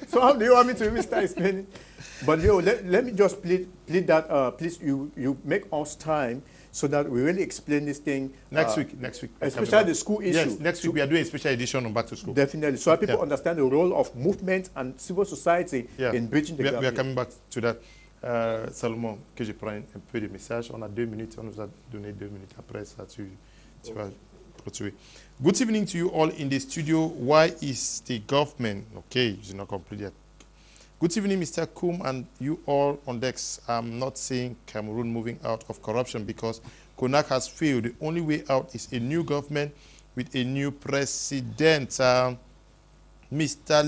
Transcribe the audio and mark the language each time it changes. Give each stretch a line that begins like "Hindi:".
English: So how do you want me to even start explaining? But let me just plead that please you make us time so that we really explain this thing next week, especially the school issue. Yes, next week we are doing a special edition on back to school. Definitely, so that people understand the role of movement and civil society in bridging the gap. We are coming back to that.
French: Salomon, que je prends un peu de messages. On a 2 minutes, on nous a donné 2 minutes. Après ça, tu vas clôturer.
English: Good evening to you all in the studio. Why is the government okay? It's not complete yet. Good evening, Mr. Kum, and you all on decks. I'm not saying Cameroon moving out of corruption because CONAC has failed. The only way out is a new government with a new president. Mr.